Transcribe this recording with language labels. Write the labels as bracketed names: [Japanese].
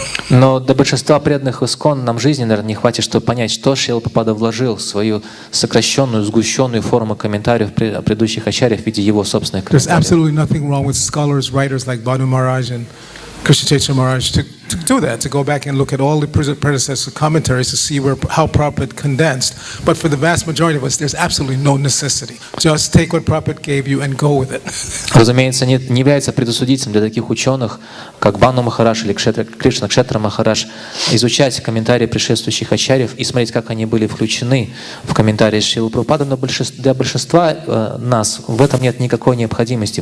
[Russian] Но для большинства преданных ИСККОН нам жизни, наверное, не хватит, чтобы понять, что Шрила Прабхупада вложил в свою сокращенную, сгущенную форму комментариев предыдущих ачарьев в виде его собственных [English] There's [Russian] комментариев. [English] absolutely nothing wrong with scholars, writers like Bhanu Maharaj and Krishna Kshetra Maharaj to do that, to go back and look at all the predecessor commentaries to see how Prabhupada condensed. But for the vast majority of us, there's absolutely no necessity. Just take what Prabhupada gave you and go with it. [Russian] Разумеется, не является предосудительным для таких ученых, как Бану Махарадж или Кришна Кшетра Махарадж, изучать комментарии предшествующих ачарьев и смотреть, как они были включены в комментарии Шрилы Прабхупады, но для большинства нас в этом нет никакой необходимости.